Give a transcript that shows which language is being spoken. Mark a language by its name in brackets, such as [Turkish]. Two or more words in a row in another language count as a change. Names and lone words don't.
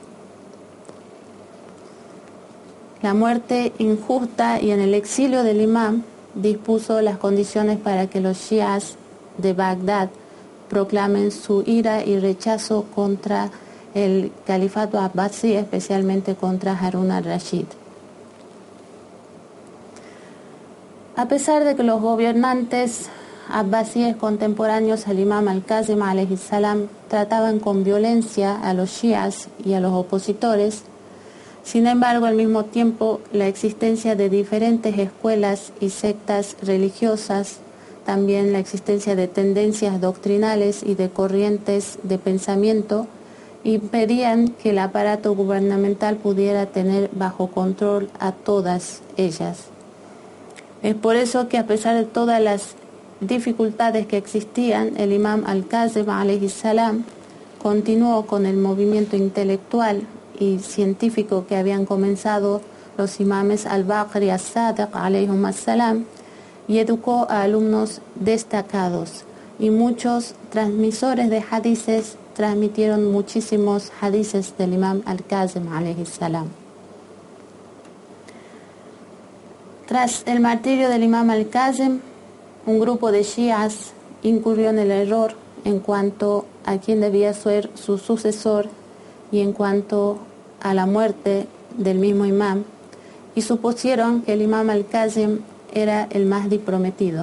[Spanish] La muerte injusta y en el exilio del imam dispuso las condiciones para que los shias de Bagdad proclamen su ira y rechazo contra el califato abbasí, especialmente contra Harun al-Rashid. A pesar de que los gobernantes abbasíes contemporáneos al imam al-Kazim [Arabic] عليه السلام [Spanish] trataban con violencia a los shias y a los opositores, sin embargo, al mismo tiempo, la existencia de diferentes escuelas y sectas religiosas, también la existencia de tendencias doctrinales y de corrientes de pensamiento, impedían que el aparato gubernamental pudiera tener bajo control a todas ellas. Es por eso que, a pesar de todas las dificultades que existían, el imam al-Kazim [Arabic] عليه السلام [Spanish] continuó con el movimiento intelectual y científico que habían comenzado los imames al-Baqir y al-Sadiq [Arabic] عليهم السلام, [Spanish] y educó a alumnos destacados, y muchos transmisores de hadices transmitieron muchísimos hadices del imam al-Kazim [Arabic] عليه السلام. [Spanish] Tras el martirio del imam al-Kazim, un grupo de shias incurrió en el error en cuanto a quién debía ser su sucesor y en cuanto a la muerte del mismo imam, y supusieron que el imam al-Kazim era el Mahdi prometido.